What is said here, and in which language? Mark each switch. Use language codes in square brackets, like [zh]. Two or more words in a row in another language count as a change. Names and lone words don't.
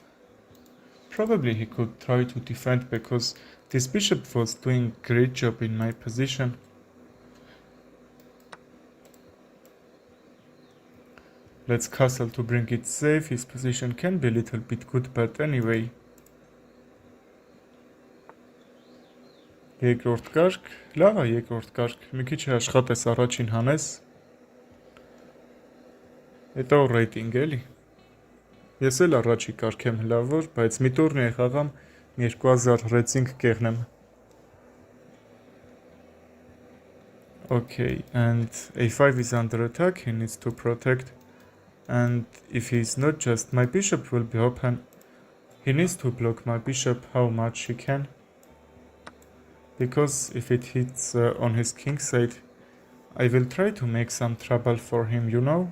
[en] Probably he could try to defend because this bishop was doing great job in my position. Let's castle to bring it safe. His position can be a little bit good, but anyway. [hy] Երկրորդ կարգ, լավ է երկրորդ կարգ, մի քիչ աշխատես առաջին հանես, հետո ռեյտինգ էլի։ Ես էլ առաջի կարգ եմ լավոր, բայց մի տուրնիր խաղամ 2000 ռեյտինգ կեղնեմ։ [en] Okay, and a5 is under attack, he needs to protect, and if he's not, just my bishop will be open. He needs to block my bishop how much he can. Because if it hits on his king side, I will try to make some trouble for him, you know?